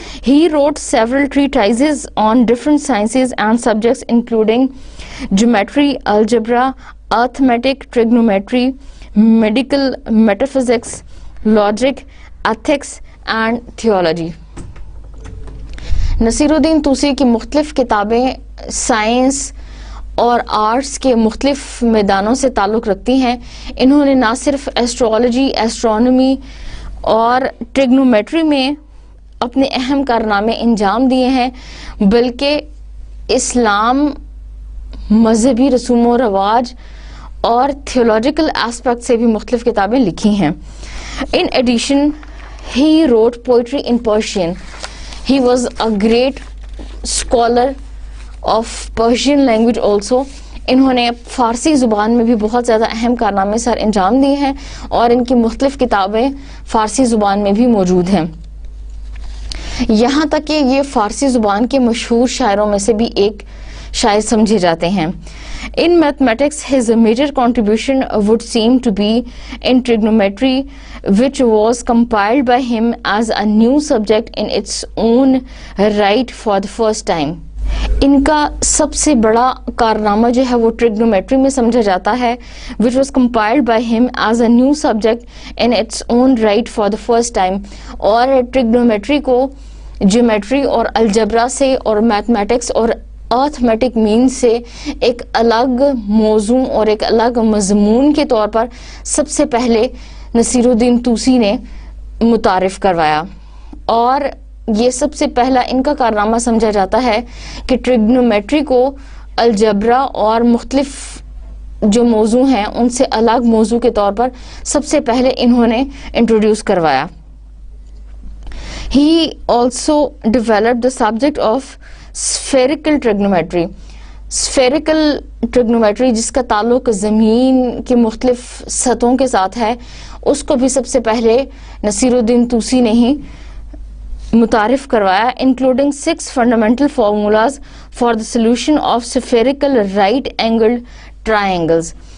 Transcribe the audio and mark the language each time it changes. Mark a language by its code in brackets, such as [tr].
[en] He wrote several treatises on different sciences and subjects including geometry, algebra, arithmetic, trigonometry, medical, metaphysics, logic, ethics and theology. [ur] Naseer الدین توسی کی مختلف کتابیں science اور arts کے مختلف میدانوں سے تعلق رکھتی ہیں. انہوں نے نہ صرف ایسٹرولوجی, ایسٹرونومی اور ٹریگنومیٹری میں اپنے اہم کارنامے انجام دیے ہیں, بلکہ اسلام, مذہبی رسوم و رواج اور تھیولوجیکل ایسپیکٹ سے بھی مختلف کتابیں لکھی ہیں. [en] In addition, he wrote poetry in Persian. He was a great scholar of Persian language also. [ur] انہوں نے فارسی زبان میں بھی بہت زیادہ اہم کارنامے سر انجام دیے ہیں اور ان کی مختلف کتابیں فارسی زبان میں بھی موجود ہیں. یہاں تک کہ یہ فارسی زبان کے مشہور شاعروں میں سے بھی ایک شاعر سمجھے جاتے ہیں. [en] In mathematics, his major contribution would seem to be in trigonometry, which was compiled by him as a new subject in its own right for the first time. [ur] ان کا سب سے بڑا کارنامہ جو ہے وہ ٹریگنومیٹری میں سمجھا جاتا ہے, [en] which was compiled by him as a new subject in its own right for the first time. [ur] اور ٹریگنومیٹری کو جیومیٹری اور الجبرا سے اور میتھمیٹکس اور ارتھمیٹک مین سے ایک الگ موضوع اور ایک الگ مضمون کے طور پر سب سے پہلے نصیر الدین طوسی نے متعارف کروایا. اور یہ سب سے پہلا ان کا کارنامہ سمجھا جاتا ہے کہ ٹریگنومیٹری کو الجبرا اور مختلف جو موضوع ہیں ان سے الگ موضوع کے طور پر سب سے پہلے انہوں نے انٹروڈیوس کروایا. [en] He also developed the subject of spherical trigonometry. [ur] Spherical trigonometry جس کا تعلق زمین کی مختلف سطحوں کے ساتھ ہے, اس کو بھی سب سے پہلے نصیر الدین طوسی نے ہی متعارف کروایا, [en] including 6 fundamental formulas for the solution of spherical right-angled triangles.